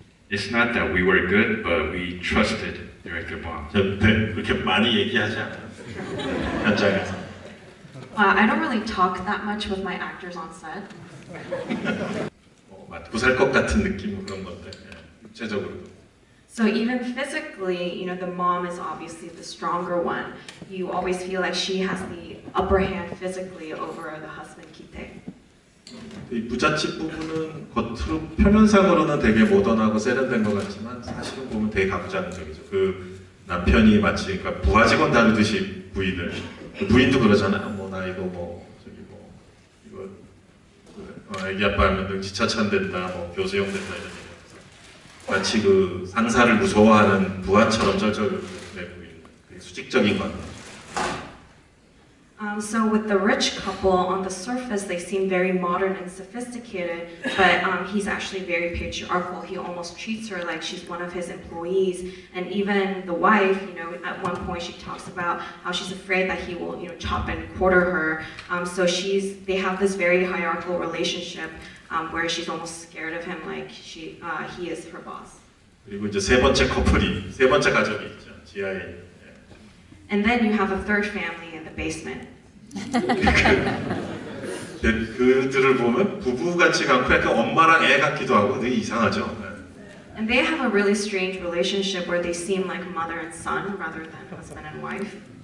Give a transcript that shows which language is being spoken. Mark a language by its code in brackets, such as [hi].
[en] It's not that we were good, but we trusted Director Bong. [ko] 그렇게 많이 얘기하지 않아요. 현장에서. [en] I don't really talk that much with my actors on set. [ko] 맞고 살 것 같은 느낌 그런 것들. 육체적으로도. [en] So even physically, you know, the mom is obviously the stronger one. You always feel like she has the upper hand physically over the husband, Ki-tae. [ko] 이 부잣집 부부는 겉으로 표면상으로는 되게 모던하고 세련된 것 같지만 사실은 보면 되게 가부장적이죠. 그 남편이 마치 그러니까 부하 직원 다루듯이 부인을 부인도 그러잖아요. 뭐 나 이거 뭐 저기 뭐 이거 애기 아빠 하면 능지차찬 된다, 뭐 교수형 된다 이런 얘기. 마치 그 상사를 무서워하는 부하처럼 쩔쩔매고 있는 수직적인 것 같아요. [en] So with the rich couple, on the surface they seem very modern and sophisticated, but he's actually very patriarchal. He almost treats her like she's one of his employees, and even the wife, you know, at one point she talks about how she's afraid that he will, you know, chop and quarter her. So they have this very hierarchical relationship where she's almost scared of him, like he is her boss. [ko] 그리고 이제 세 번째 가족이 있죠. 지하에. [en] And then you have a third family in the basement. [ko] 그들을 보면 부부 같지가 않고 약간 엄마랑 애 같기도 하고 되게 이상하죠. [en] And they have a really strange relationship where they seem like mother and son rather than husband and wife.